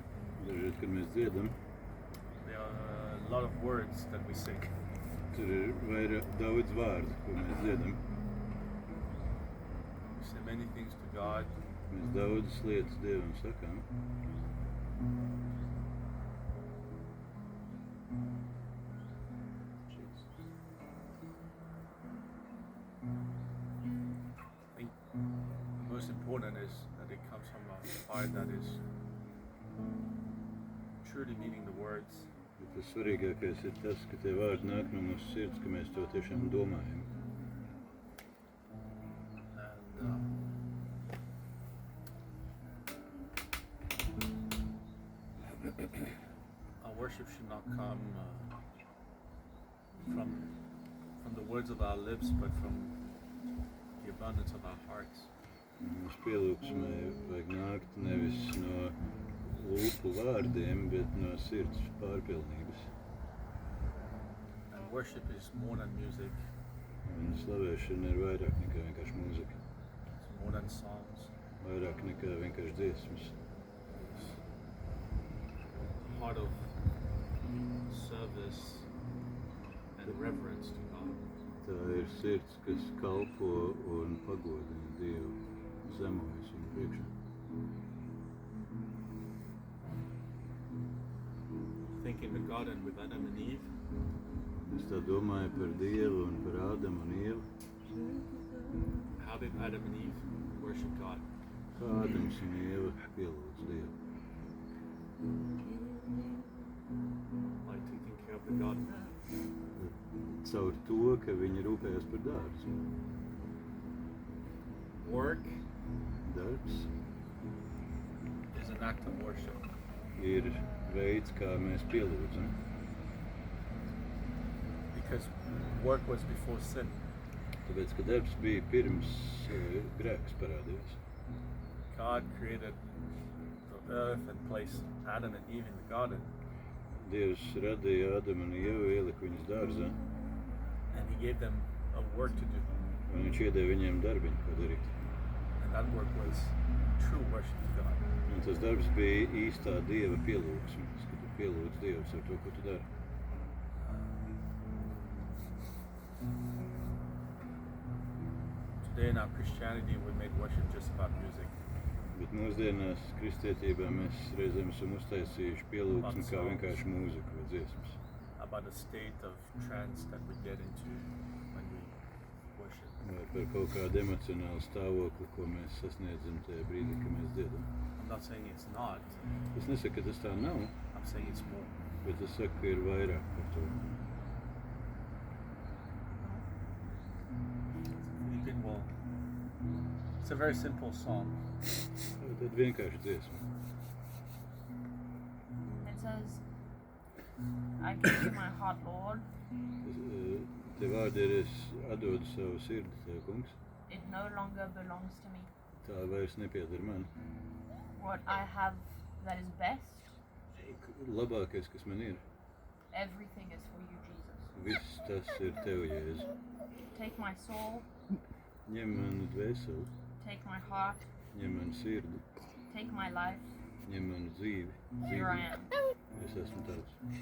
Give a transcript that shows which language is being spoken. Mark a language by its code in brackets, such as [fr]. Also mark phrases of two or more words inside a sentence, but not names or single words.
[lv] Dažreiz, kad mēs dziedam, [en] there are a lot of words that we sing. [lv] tur ir daudz vārdu, ko mēs dziedam. [en] We say many things to God. [lv] Mēs daudzas lietas Dievam sakām. [en] I think the most important is that it comes from a heart that is truly meaning the words. [lv] Bet tas svarīgākais ir tas, ka tie vārdi nāk no mūsu sirds, ka mēs to tiešām domājam. [en] And our worship should not come from the words of our lips, but from the abundance of our hearts. [lv] Mūsu pielūgsmai vajag nākt nevis no lūpu vārdiem, bet no sirds pārpilnības. [en] And worship is more than music. [lv] Un slavēšana ir vairāk nekā vienkārši mūzika. [en] It's more than songs. [lv] Vairāk nekā vienkārši dziesmas. [en] It's a heart of service and reverence to God. [lv] Tā ir sirds, kas kalpo un pagodina Dievu, zemojas viņu priekšā. [en] Think in the garden with Adam and Eve. [lv] Es tā domāju par Dievu un par Ādamu un Ievu. [en] How did Adam and Eve worship God? [lv] Kā Ādams un Ieva pielūdz Dievu. [en] By taking care of the garden. [lv] Caur to, ka viņi rūpējas par dārzu. [en] Work [lv] Darbs [en] is an act of worship. [lv] ir veids, kā mēs pielūdzam. [en] Because work was before sin. [lv] Tāpēc, ka darbs bija pirms grēks parādījās. [en] God created the earth and placed Adam and Eve in the garden. [lv] Dievs radīja Ādamu un Ievu, ielika viņus dārzā, [en] And He gave them a work to do. [lv] un viņš iedeva viņiem darbiņu, ko darīt. [en] And that work was true worship to God. [lv] Un tas darbs bija īstā Dieva pielūgsmes, kad tu pielūdz Dievs ar to, ko tu dari. [en] Today in our Christianity we made worship just about music. [lv] Bet mūsdienās kristietībā mēs reizēm esam uztaisījuši pielūgsmi kā vienkārši mūziku vai dziesmas. [en] About the state of trance that we get into when we worship. [lv] Vai par kaut kādu emocionālu stāvokli, ko mēs sasniedzam tajā brīdī, kad mēs dziedam. [en] I'm not saying it's not. [lv] Es nesaku, ka tas tā nav, [en] I'm saying it's more. [lv] bet es saku, ka ir vairāk par to. [en] Philippine will. It's a very simple song. [lv] Tad vienkārši dziesma. [en] It says, I give you my heart, Lord. [lv] Tie vārdi ir, es atdodu savu sirdi tev, kungs. [en] It no longer belongs to me. [lv] Tā vairs nepieder man. [en] What I have that is best, [lv] Labākais, kas man ir, [en] everything is for you, Jesus. [lv] viss tas ir tev, Jēzu. [en] Take my soul, [lv] Ņem manu dvēseli, [en] take my heart, [lv] ņem manu sirdi, [en] take my life. [lv] ņem manu dzīvi. [en] Here I am. [lv] Es esmu tavs.